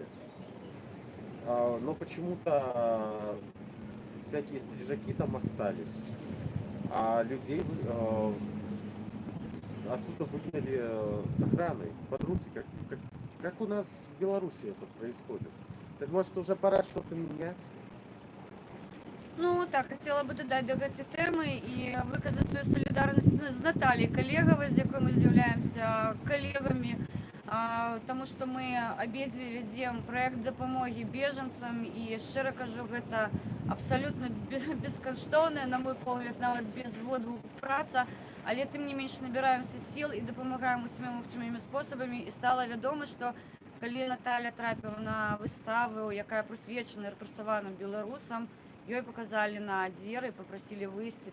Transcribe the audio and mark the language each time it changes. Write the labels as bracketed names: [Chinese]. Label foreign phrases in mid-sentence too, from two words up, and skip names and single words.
[Russian] Но почему-то всякие стрижаки там остались, а людей оттуда выгнали с охраной под руки, как у нас в Беларуси это происходит. Так может уже пора что-то менять? [Belarusian] Ну так, хотела бы додать до гэтай тэмы і выказаць сваю салідарнасць з Натальей Калегавай, з якой мы з'яўляемся калегамі, таму што мы абедзве вядзем праект дапамогі бежанцам, і шчыра кажу, гэта абсалютна бескаштоўная, на мой погляд, нават без водгуку праца, але тым не менш набіраемся сіл і дапамагаем усімі магчымымі спосабамі, і стала вядома, што калі Наталя трапіла на выставу, якая прысвечана рэпрэсаваным беларусам, ёй показали на дзверы, попросили выйсці.